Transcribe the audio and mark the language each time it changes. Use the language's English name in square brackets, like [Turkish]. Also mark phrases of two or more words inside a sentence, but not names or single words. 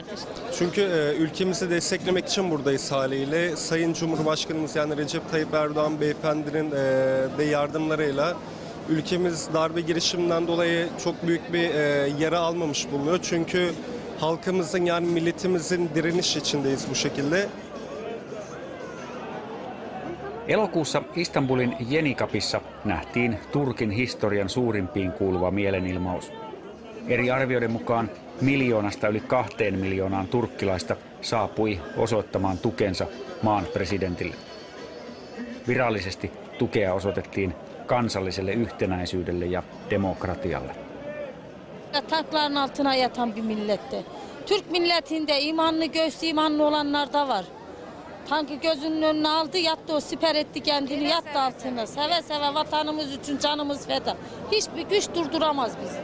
[Turkish] Çünkü ülkemizi desteklemek için buradayız haliyle. Sayın Cumhurbaşkanımız yani Recep Tayyip Erdoğan beyefendinin de yardımlarıyla ülkemiz darbe girişiminden dolayı çok büyük bir yara almamış bulunuyor. Çünkü halkımızın yani milletimizin direniş içindeyiz bu şekilde. [Finnish] Elokuussa Istanbulin Yenikapissa nähtiin Turkin historian suurimpiin kuuluva mielenilmaus. Eri arvioiden mukaan 1 miljoonasta yli 2 miljoonaan turkkilaista saapui osoittamaan tukensa maan presidentille. Virallisesti tukea osoitettiin kansalliselle yhtenäisyydelle ja demokratialle. [Turkish] Tankların altına yatan bir millette. Türk milletinde imanlı göğsü imanlı olanlar da var. Tankı gözünün önüne aldı, yattı, o siper etti kendini, yattı altına. Seve seve vatanımız için canımız feda. Hiçbir güç durduramaz bizi.